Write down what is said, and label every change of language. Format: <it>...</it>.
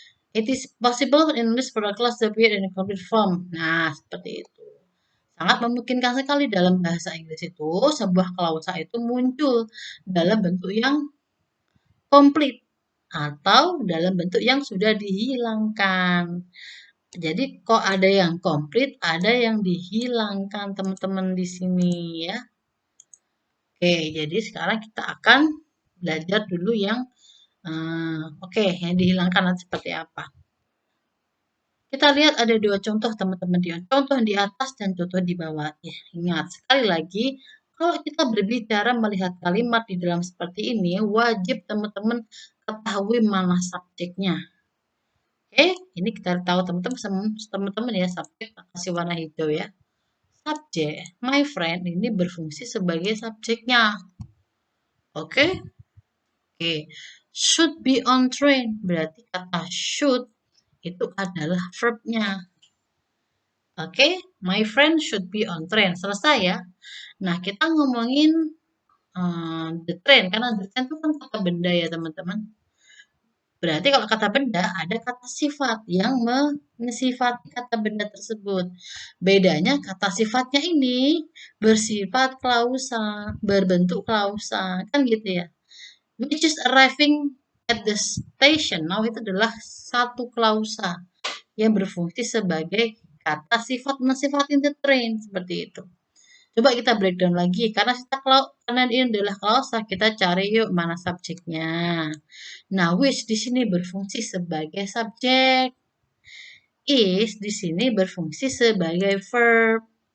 <en>It is possible in English for a clause to appear in a complete form.</en> <id>Nah, seperti itu. Sangat memungkinkan sekali dalam bahasa Inggris itu sebuah klausa itu muncul dalam bentuk yang komplit atau dalam bentuk yang sudah dihilangkan. Jadi kok ada yang komplit, ada yang dihilangkan teman-teman di sini ya. Oke, jadi sekarang kita akan belajar dulu yang oke, yang dihilangkan nanti seperti apa. Kita lihat ada dua contoh teman-teman dia. Contoh di atas dan contoh di bawah. Ya, ingat sekali lagi kalau kita berbicara melihat kalimat di dalam seperti ini wajib teman-teman ketahui mana subjeknya. Oke, ini kita tahu teman-teman ya subjek kasih warna hijau ya. Subjek,</id> <en>my friend</en> <id>ini berfungsi sebagai subjeknya. Oke? Oke.</id> <en>Should be on train</en> <id>berarti kata should itu adalah verbnya.</id> <en>Oke, my friend should be on train.</en> <id>Selesai ya. Nah, kita ngomongin the train, karena the train itu kan kata benda ya teman-teman. Berarti kalau kata benda, ada kata sifat yang mensifati kata benda tersebut. Bedanya kata sifatnya ini bersifat klausa, berbentuk klausa, kan gitu ya.</id> <en>Which is arriving at the station.</en> <id>Now itu adalah satu klausa yang berfungsi sebagai kata sifat mensifati the train seperti itu. Coba kita breakdown lagi karena ini adalah klausa, kita cari yuk mana subjeknya. Nah, which di sini berfungsi sebagai subjek. Is di sini berfungsi sebagai verb.</id>